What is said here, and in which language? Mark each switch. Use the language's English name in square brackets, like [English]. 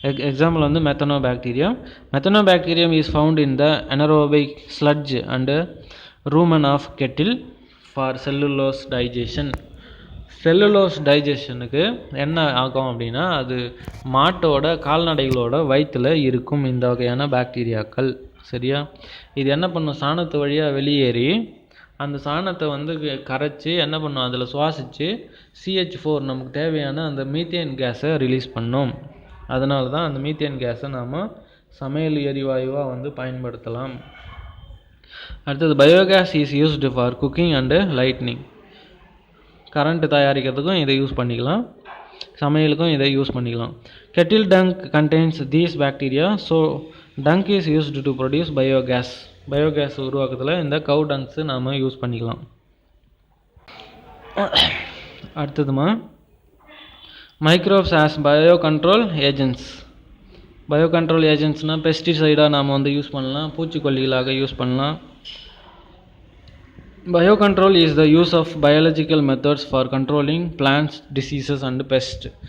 [English] Example [Tamil] வந்து [English] methanobacterium. Methanobacterium is found in the anaerobic sludge and rumen of cattle for cellulose digestion. [Tamil] Cellulose டைஜஷனுக்கு என்ன ஆகும் அப்படின்னா, அது மாட்டோட கால்நடைகளோட வயிற்றில் இருக்கும் இந்த வகையான பாக்டீரியாக்கள். சரியா? இது என்ன பண்ணும், சாணத்து வழியாக வெளியேறி அந்த சாணத்தை வந்து கரைச்சி என்ன பண்ணும், அதில் சுவாசித்து CH4 நமக்கு தேவையான அந்த மீத்தேன் கேஸை ரிலீஸ் பண்ணும். அதனால தான் அந்த மீத்தேன் கேஸை நாம் சமையல் எரிவாயுவாக வந்து பயன்படுத்தலாம். அடுத்தது [English] Biogas is used for cooking and lightning. [Tamil] Current தயாரிக்கிறதுக்கும் இதை யூஸ் பண்ணிக்கலாம், சமையலுக்கும் இதை யூஸ் பண்ணிக்கலாம். [English] Cattle dung contains these bacteria, so dung is used to produce biogas. [Tamil] Biogas உருவாக்கத்தில் இந்த கவு டங்க்ஸு நாம் யூஸ் பண்ணிக்கலாம். அடுத்ததுமா [English] Microbes as bio control agents. [Tamil] Bio control ஏஜென்ட்ஸ்னால் பெஸ்டிசைடாக நாம் வந்து யூஸ் பண்ணலாம், பூச்சிக்கொல்லிகளாக யூஸ் பண்ணலாம். [English] Biocontrol is the use of biological methods for controlling plants, diseases and pests.